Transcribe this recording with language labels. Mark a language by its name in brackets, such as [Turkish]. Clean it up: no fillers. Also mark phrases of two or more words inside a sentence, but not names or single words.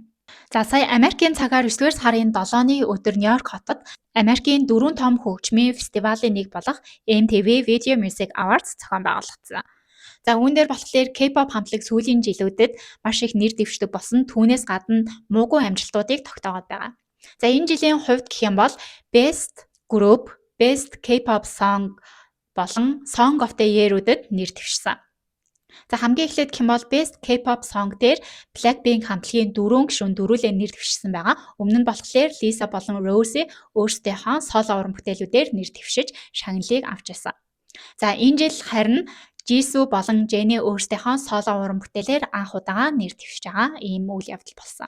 [Mongolian] За сая Америкийн цагаар 9-р сарын 7-ны өдөр Нью-Йорк хотод Америкийн 4 том хөгжмийн фестивалийн нэг болох MTV Video Music Awards зохион байгуулагдсан. За үүн дээр болохоор K-pop хамтлаг сүүлийн жилүүдэд маш их нэр дэвшдэг болсон. Түүнээс гадна муугүй амжилтуудыг тогтоогод байгаа. За энэ жилийн хувьд гэх юм бол Best Group, Best K-pop Song болон Song of the Year-үдэд нэр дэвшсэн. За хамгийн эхлээд гэх юм бол Best K-pop Song дээр Blackpink хамтлагийн 4 гишүүн дөрүүлээ нэр дэвшсэн байгаа. Өмнө нь болохоор Lisa болон Rosé өөрсдийнхөө соло уран бүтээлүүдээр нэр дэвшиж шагналыг авч байсан. За энэ жил харин Jisoo болон Jennie өөрсдийнхөө соло уран бүтээлээр анх удаага нэр дэвшиж байгаа ийм үйл явдал болсон.